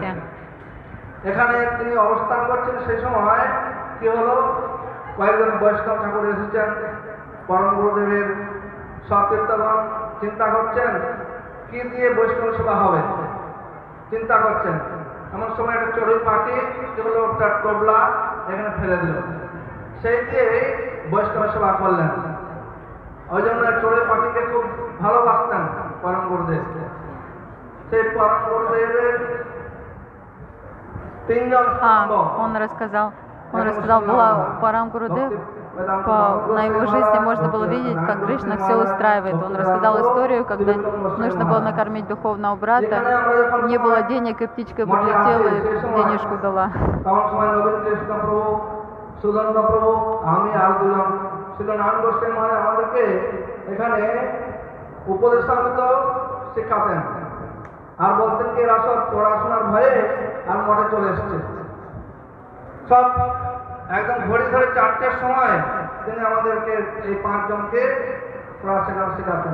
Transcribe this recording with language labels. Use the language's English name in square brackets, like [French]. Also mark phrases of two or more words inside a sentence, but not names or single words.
[Bangla] এখানে তিনি অবস্থান করছেন সেই সময় কি হলো কয়েকজন বৈষ্ণব ঠাকুর এসেছেন পরম গুরুদেবের সতীর্থগণ চিন্তা করছেন কি দিয়ে বৈষ্ণব সেবা হবে চিন্তা করছেন এমন সময় একটা চড়ুই পাখি যেগুলো একটা টোবলা এখানে ফেলে দিল সেই দিয়ে বৈষ্ণব সেবা করলেন। ওই জন্য চড়ুই পাখিকে খুব ভালোবাসতেন পরম গুরুদেব। সেই পরম গুরুদেবের তিনজন [Russian] он рассказал, была Парам Гурудев, на его жизни можно было видеть, как Кришна все устраивает. Он рассказал историю, когда нужно было накормить духовного брата, не было денег, и птичка прилетела и денежку дала. [Bangla] আর বলতেন কি এরা সব পড়াশোনার ভয়ে আর মঠে চলে এসছে সব একদম ঘড়ি ধরে 4টের সময় তিনি আমাদেরকে এই 5 জনকে পড়াশোনা শেখাতেন।